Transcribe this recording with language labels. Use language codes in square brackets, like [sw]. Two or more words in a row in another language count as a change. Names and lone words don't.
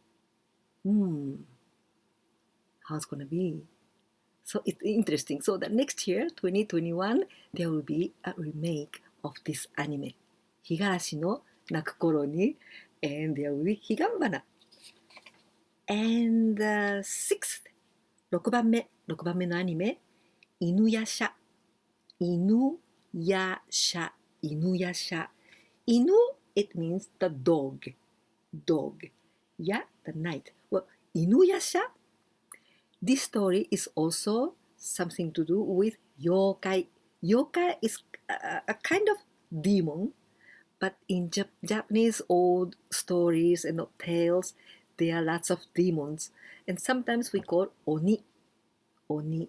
[en] How it's gonna be? So it's interesting. So the next year, 2021, there will be a remake of this anime, Higurashi no Nakukoro ni. and there will be HIGANBANA. And the sixth, [ja] 6番目のアニメ、犬夜叉。犬夜叉。犬夜叉。犬, [en] it means the dog. Dog. Yeah, the night. Well, 犬夜叉, this story is also something to do with yokai. Yokai is a kind of demon, but in Japanese old stories and tales, there are lots of demons, and sometimes we call oni, oni.